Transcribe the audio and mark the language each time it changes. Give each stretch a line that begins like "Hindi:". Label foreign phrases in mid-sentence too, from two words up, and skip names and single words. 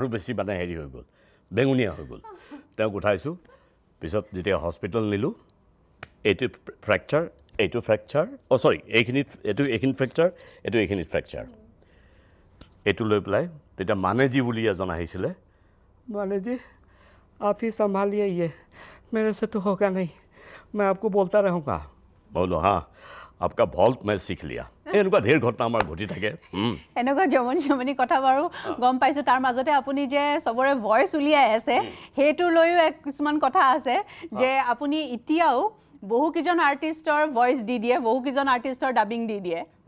Assamese: বেছি মানে হেৰি হৈ গ'ল বেঙুনীয়া হৈ গ'ল তেওঁক উঠাইছোঁ পিছত যেতিয়া হস্পিটেল নিলোঁ এইটো ফ্ৰেকচাৰ এইটো ফ্ৰেকচাৰ চৰি এইখিনি ফ্ৰেকচাৰ এইখিনিত ফ্ৰেকচাৰ এইটো লৈ পেলাই তেতিয়া মানেজী বুলি এজন আহিছিলে মানেজী
Hindi: आप ही संभालिए ये मेरे से तो होगा नहीं मैं आपको बोलता रहूँगा बोलो हाँ आपका भल्ट मैं सीख लिया
Assamese: এনেকুৱা ঢেৰ ঘটনা আমাৰ ঘটি থাকে এনেকুৱা জমনি কথা বাৰু গম পাইছোঁ তাৰ মাজতে আপুনি যে চবৰে ভইচ উলিয়াই আছে সেইটো লৈও কিছুমান কথা আছে যে আপুনি এতিয়াও বহুকেইজন আৰ্টিষ্টৰ ভইচ দি দিয়ে বহুকেইজন আৰ্টিষ্টৰ ডাবিং দি দিয়ে